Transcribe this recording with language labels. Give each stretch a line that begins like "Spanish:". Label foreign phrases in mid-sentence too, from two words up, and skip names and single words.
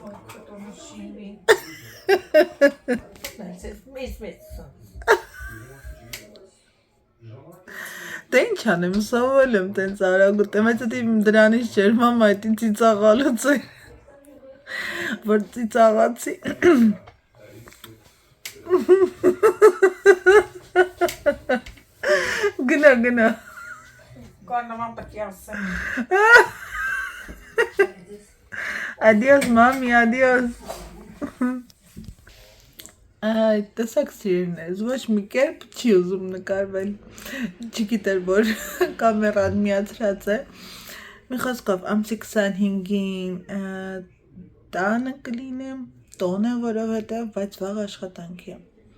Armenian: Դե ինչ անեմ, սովորել եմ տենց արագուտ եմ, այդ դրանից չէր, մամա այդ ինձ ծիծաղալուց էր, որ ծիծաղացի Գնա Կոնոման պետք է ասեմ
Spanish: Adios, mami, adios
Armenian: Այդ տեսակ սիրելիներս, ոչ մի կերպ չի ուզում նկարվել, չգիտեր, որ կամերան միացրած է, մի խոսքով, ամսի 25-ին տանը կլինեմ, տոն է, որովհետև, բայց վաղ աշխատանքի եմ,